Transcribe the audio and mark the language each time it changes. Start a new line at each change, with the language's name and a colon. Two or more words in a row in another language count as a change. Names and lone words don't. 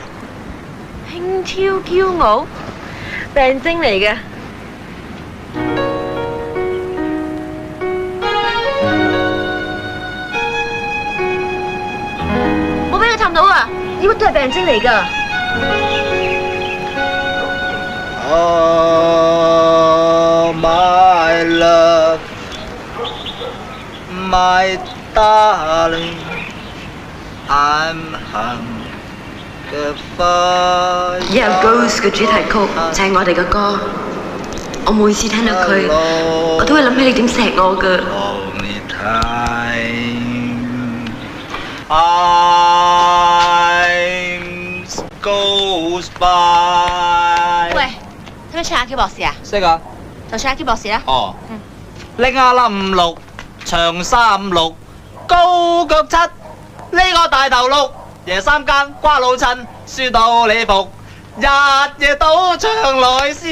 Cantonese: 輕佻驕傲，病徵嚟嘅。我俾你探到啊！呢個都係病徵嚟㗎。
English: Oh my love, my darling, I'm hungry.
Cantonese: Yeah Ghost 嘅主題曲就係我哋嘅歌，我每次聽到佢，我都會諗起你點錫我㗎。
English: Only time, time goes by。
Cantonese: 喂，使唔使唱下 Q 博士啊？識啊。就唱下 Q 博士啦。哦。拎下冧六，長三六，高腳七，呢個大頭六，夜三更瓜老襯，輸到你服，日夜賭場來思考。